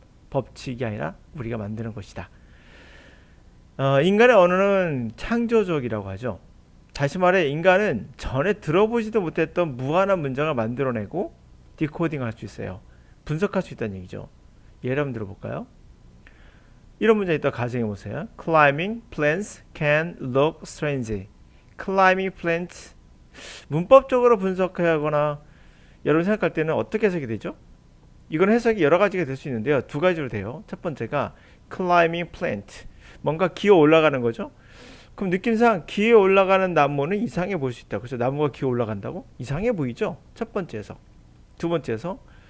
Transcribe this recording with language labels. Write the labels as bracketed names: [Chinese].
[Korean] 법칙이 아니라 우리가 만드는 것이다. 인간의 언어는 창조적이라고 하죠. 다시 말해 인간은 전에 들어보지도 못했던 무한한 문장을 만들어내고 디코딩할 수 있어요. 분석할 수 있다는 얘기죠. 예를 한번 들어볼까요? 이런 문장이 있다 가정해 보세요. [English] Climbing plants can look strange. Climbing plants [Korean] 문법적으로 분석하거나 여러분 생각할 때는 어떻게 해석이 되죠? 이건 해석이 여러 가지가 될 수 있는데요. 두 가지로 돼요. 첫 번째가 [English] climbing plant [Korean] 뭔가 기어 올라가는 거죠. 그럼 느낌상 기어 올라가는 나무는 이상해 보일 수 있다. 그래서 나무가 기어 올라간다고? 이상해 보이죠? 첫 번째 해석. 두 번째 해석.